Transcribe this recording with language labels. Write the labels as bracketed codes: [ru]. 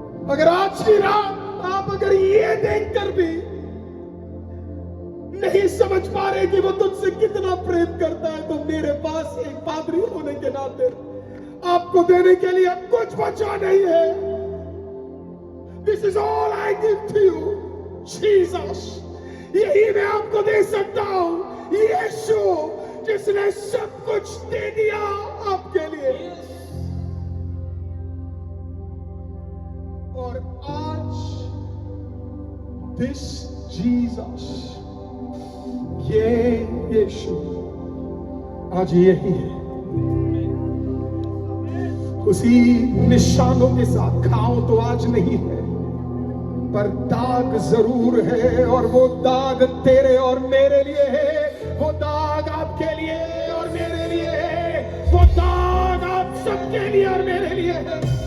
[hi] अगर आज की रात आप अगर ये देखकर भी नहीं समझ पा रहे कि वो तुझसे कितना प्रेम करता है, तो मेरे पास एक पादरी होने के नाते आपको देने के लिए कुछ बचा नहीं है। [en] This is all I give to you, Jesus. [hi] यही मैं आपको दे सकता हूं, यीशु जिसने सब कुछ दे दिया आपके लिए। और आज [en] this Jesus, [hi] ये यीशु आज यही है, उसी निशानों के साथ घाव तो आज नहीं है, पर दाग जरूर है, और वो दाग तेरे और मेरे लिए है, वो दाग आपके लिए और मेरे लिए है, वो दाग आप सबके लिए और मेरे लिए है।